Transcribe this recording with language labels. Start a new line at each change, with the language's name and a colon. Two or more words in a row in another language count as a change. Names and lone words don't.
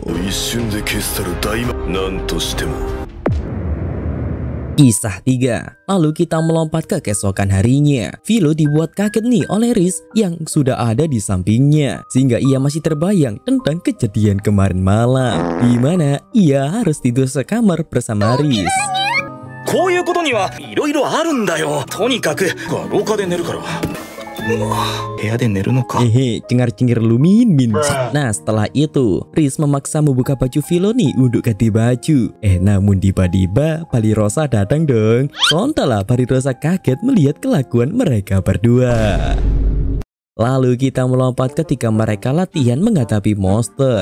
Indonesian: Kisah 3. Lalu kita melompat ke keesokan harinya. Philo dibuat kaget nih oleh Riz yang sudah ada di sampingnya, sehingga ia masih terbayang tentang kejadian kemarin malam, di mana ia harus tidur sekamar bersama Riz.
Japanese: こういうことにはいろいろあるんだよ。とにかく廊下で寝るから。部屋で寝るのか。
Indonesian: Cengar-cengir lumin min. Nah setelah itu Riz memaksa membuka baju Philo nih untuk ganti baju. Namun tiba-tiba Balirosa datang dong. Sontalah Balirosa kaget melihat kelakuan mereka berdua. Lalu kita melompat ketika mereka latihan menghadapi monster.